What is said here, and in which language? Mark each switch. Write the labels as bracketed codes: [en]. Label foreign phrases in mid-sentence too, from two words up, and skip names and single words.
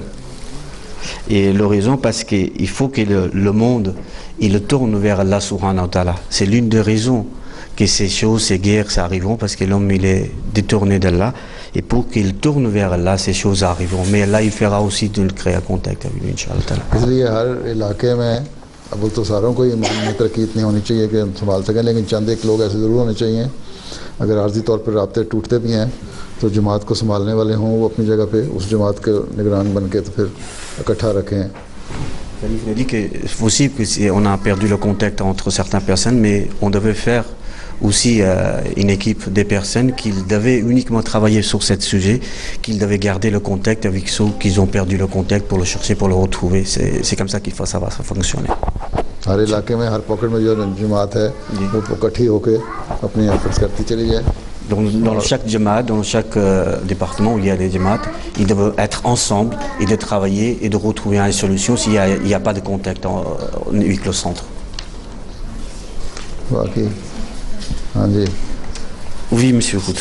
[fr] Et la raison, parce qu'il faut que le monde, il tourne vers [ar] الله سبحانه وتعالى. [fr] C'est l'une des raisons que ces choses, ces guerres, ça arriveront, parce que l'homme, il est détourné d'Allah. Et pour qu'il tourne vers Allah, ces choses arriveront. Mais Allah, il fera aussi de le créer un contact avec lui, Inch'Allah. [hi] इसलिए हर इलाके में अब तो सारों को ईमान में तरक्की इतनी होनी चाहिए कि हम संभाल सकें, लेकिन चंद एक लोग ऐसे ज़रूर होने चाहिए अगर आर्जी तौर पर राब्ते टूटते भी हैं तो जमात को संभालने वाले हों वो अपनी जगह पे उस जमात के निगरान बन के तो फिर इकट्ठा रखें. [fr] Il a dit que c'est possible qu'on a perdu le contact entre certaines personnes, mais on devait faire aussi une équipe des personnes qui devaient uniquement travailler sur ce sujet, qu'ils devaient garder le contact avec ceux qui ont perdu le contact pour le chercher, pour le retrouver. C'est comme ça qu'il faut ça va fonctionner. [hi] हर इलाके में हर पॉकेट में जो जमात है वो इकट्ठी होकर अपनी एफर्ट्स करती चली जाए. [fr] Dans chaque jamaat, dans chaque département où il y a des jamaats, ils doivent être ensemble et de travailler et de retrouver une solution s'il n'y a pas de contact avec le centre. Oui, monsieur Kout.